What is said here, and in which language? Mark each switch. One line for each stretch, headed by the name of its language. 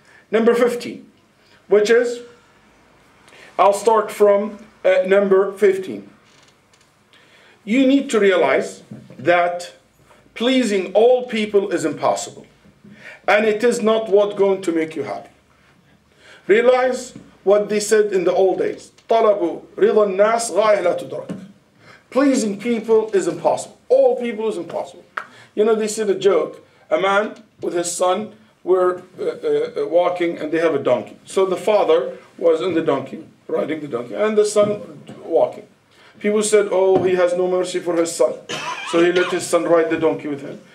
English: Number 15, which is, I'll start from number 15. You need to realize that pleasing all people is impossible. And it is not what's going to make you happy. Realize what they said in the old days.
Arabic: طلبوا رضا الناس غاية لا تدرك.
English: Pleasing people is impossible. All people is impossible. You know, they said a joke. A man with his son were walking and they have a donkey. So the father was on the donkey, riding the donkey, and the son walking. People said, oh, he has no mercy for his son. So he let his son ride the donkey with him.